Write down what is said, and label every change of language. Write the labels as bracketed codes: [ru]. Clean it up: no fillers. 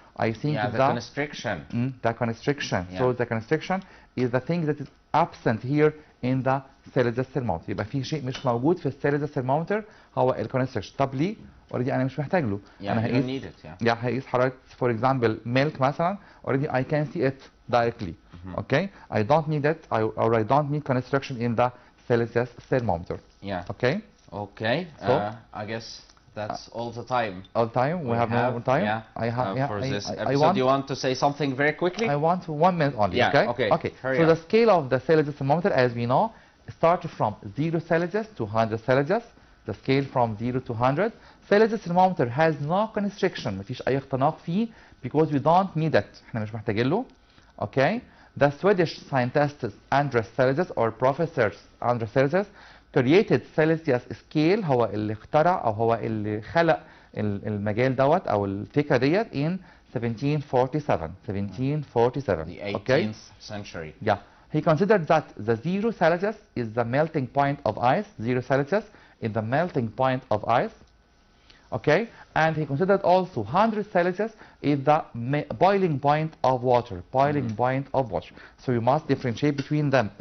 [en] I think the constriction. The constriction. Yeah. So the constriction is the thing that is absent here in the Celsius thermometer. [ar] يبقى في شيء مش موجود في Celsius thermometer هو ال constriction. طب ليه؟ [en] already [ar] أنا مش محتاج له. أنا هقيس [en] you don't need it. [ar] هقيس حرارة [en] for example milk [ar] مثلا [en] already I can see it directly. Okay? I don't need it or I don't need constriction in the Celsius thermometer. Yeah. Okay? Okay. So I guess that's all the time. All the time? We have no more time? Yeah. I have for this episode. Do you want to say something very quickly? I want 1 minute only. Yeah. Okay. Okay. So the scale of the Celsius thermometer, as we know, starts from 0 Celsius to 100 Celsius. The scale from 0 to 100. Celsius thermometer has no constriction. [ar] مفيش أي اختناق فيه [en] because we don't need it. [ar] إحنا مش محتاجين له. [en] Okay. The Swedish scientists Andreas Celsius or professors Andreas Celsius created Celsius scale. [ar] هو اللي اخترع أو هو اللي خلق المجال دوت أو الفكرة ديت [en] in 1747. 1747. The 18th okay? century. Yeah. He considered that the 0 Celsius is the melting point of ice. 0 Celsius is the melting point of ice. Okay? And he considered also 100 Celsius is the boiling point of water. Boiling point of water. So you must differentiate between them.